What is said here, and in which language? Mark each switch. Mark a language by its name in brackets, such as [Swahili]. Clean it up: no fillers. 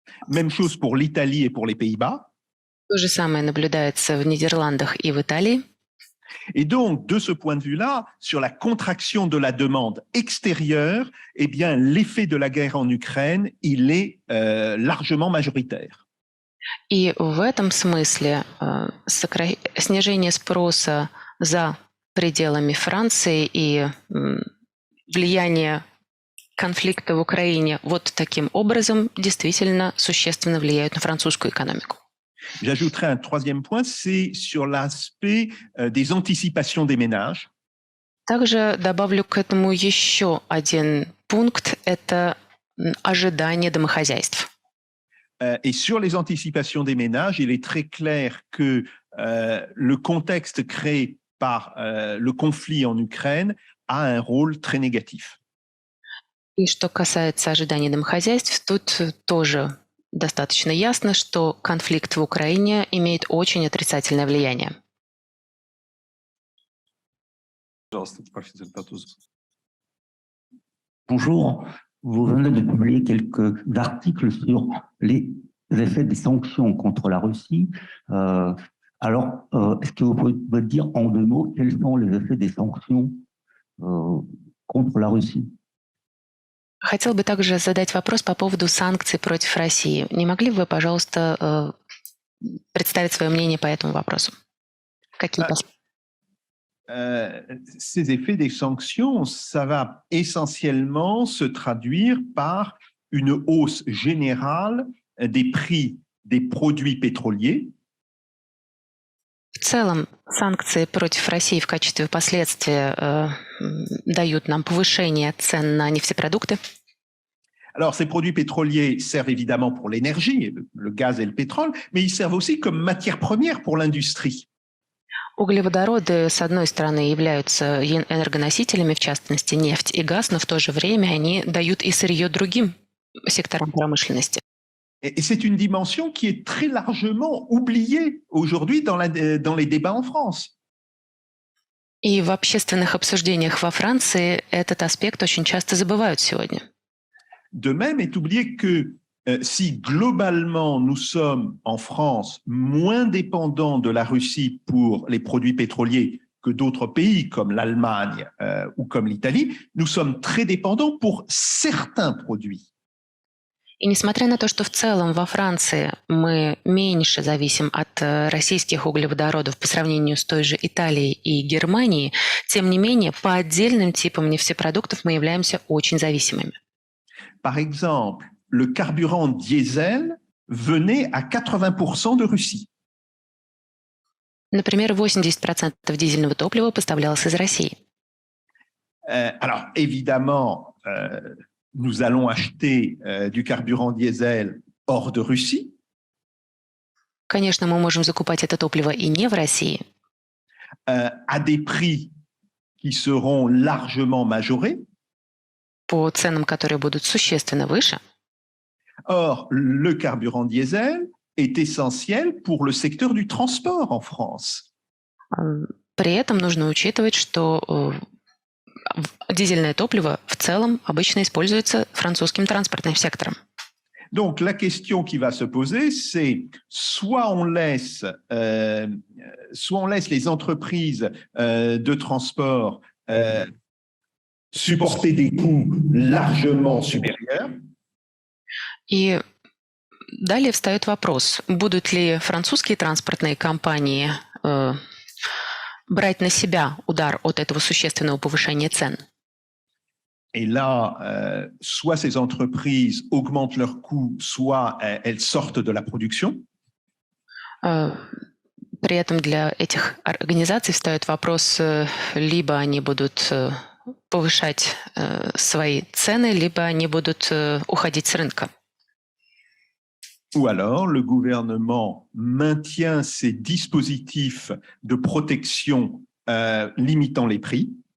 [French] Même chose pour l'Italie et pour les Pays-Bas. [Russian] То же самое наблюдается в Нидерландах и в Италии. [French] Et donc, de ce point de vue-là, sur la contraction de la demande extérieure, eh bien, l'effet de la guerre en Ukraine, il est largement majoritaire. [Russian] И в этом смысле снижение спроса за пределами Франции и влияние конфликта в Украине вот таким образом действительно существенно влияют на французскую экономику. [French] J'ajouterai un troisième point, c'est sur l'aspect des anticipations des ménages. [Russian] Также добавлю к этому еще один пункт – это ожидание домохозяйств. [French] Et sur les anticipations des ménages, il est très clair que le contexte créé par le conflit en Ukraine a un rôle très négatif. [Russian] И что касается ожиданий домохозяйств, тут тоже достаточно ясно, что конфликт в Украине имеет очень отрицательное влияние. Пожалуйста, профессор Патузов. [French] Bonjour, vous venez de publier quelques articles sur les effets des sanctions contre la Russie. Est-ce que vous pouvez me dire en 2 mots quels sont les effets des sanctions contre la Russie? [Russian] Хотел бы также задать вопрос по поводу санкций против России. Не могли бы вы, пожалуйста, представить свое мнение по этому вопросу? Какие [French] Ces effets des sanctions, ça va essentiellement se traduire par une hausse générale des prix des produits pétroliers. [Russian] В целом, санкции против России в качестве последствия дают нам повышение цен на нефтепродукты. [French] Alors, ces produits pétroliers servent évidemment pour l'énergie, le gaz et le pétrole, mais ils servent aussi comme matière première pour l'industrie. [Russian] Углеводороды, с одной стороны, являются энергоносителями, в частности, нефть и газ, но в то же время они дают и сырье другим секторам промышленности. [French] Et c'est une dimension qui est très largement oubliée aujourd'hui dans les débats en France. [Russian] И в общественных обсуждениях во Франции этот аспект очень часто забывают сегодня. [French] De même est oublié que si globalement nous sommes en France moins dépendants de la Russie pour les produits pétroliers que d'autres pays comme l'Allemagne ou comme l'Italie, nous sommes très dépendants pour certains produits. [Russian] И несмотря на то, что в целом во Франции мы меньше зависим от российских углеводородов по сравнению с той же Италией и Германией, тем не менее, по отдельным типам нефтепродуктов мы являемся очень зависимыми. [French] Par exemple, le carburant diesel venait à 80% de Russie. [Russian] Например, 80% дизельного топлива поставлялось из России. [French] Alors, évidemment, nous allons acheter du carburant diesel hors de Russie. [Russian] Конечно, мы можем закупать это топливо и не в России. [French] À des prix qui seront largement majorés. [Russian] По ценам, которые будут существенно выше. [French] Or, le carburant diesel est essentiel pour le secteur du transport en France. [Russian] При этом нужно учитывать, что дизельное топливо в целом обычно используется французским транспортным сектором. [French] Donc, la question qui va se poser, c'est soit on laisse les entreprises de transport supporter des coûts largement supérieurs. [Russian] И далее встает вопрос, будут ли французские транспортные компании брать на себя удар от этого существенного повышения цен. [French] Et là, soit ces entreprises augmentent leurs coûts, soit elles sortent de la production. [Russian] При этом для этих организаций встает вопрос, либо они будут повышать свои цены, либо они будут уходить с рынка. [French] Ou alors, le gouvernement maintient ces dispositifs de protection limitant les prix.